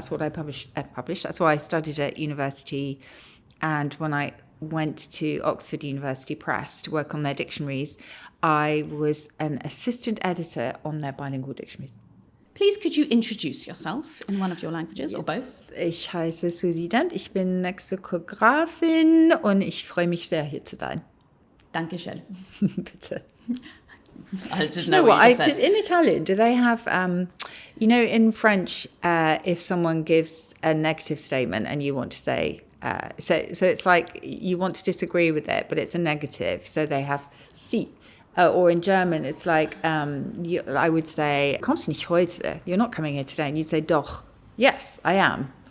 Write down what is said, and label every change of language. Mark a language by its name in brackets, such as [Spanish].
[English] That's what I published. That's why I studied at university. And when I went to Oxford University Press to work on their dictionaries, I was an assistant editor on their bilingual dictionaries. Please, could you introduce yourself in one of your languages or both? [German] Ich heiße Susie Dent, ich bin Lexicographin und ich freue mich sehr, hier zu sein. Dankeschön. Bitte. [English] I didn't know what you just said. In Italian, do they have, in French, if someone gives a negative statement and you want to say, so it's like you want to disagree with it, but it's a negative. So they have si. Or in German, it's like, I would say, [German] kommst du nicht heute? [English] You're not coming here today. And you'd say, [German] doch. [English] Yes, I am.